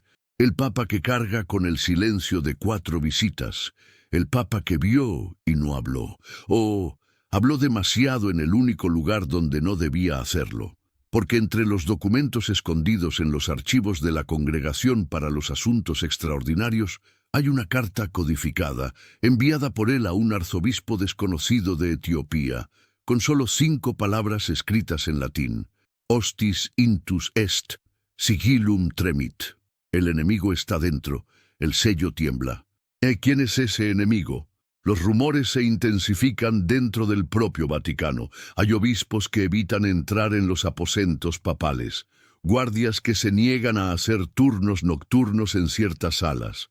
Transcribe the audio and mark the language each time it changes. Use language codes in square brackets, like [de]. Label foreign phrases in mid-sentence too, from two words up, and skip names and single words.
[es] el Papa que carga con el silencio de 4 visitas, el Papa que vio y no habló, o habló demasiado en el único lugar donde no debía hacerlo, porque entre los documentos escondidos en los archivos de la Congregación para los Asuntos Extraordinarios hay una carta codificada, enviada por él a un arzobispo desconocido de Etiopía, con solo 5 palabras escritas en latín. [la] Hostis intus est, sigillum tremit. [es] El enemigo está dentro, el sello tiembla. ¿Quién es ese enemigo? Los rumores se intensifican dentro del propio Vaticano. Hay obispos que evitan entrar en los aposentos papales, guardias que se niegan a hacer turnos nocturnos en ciertas salas.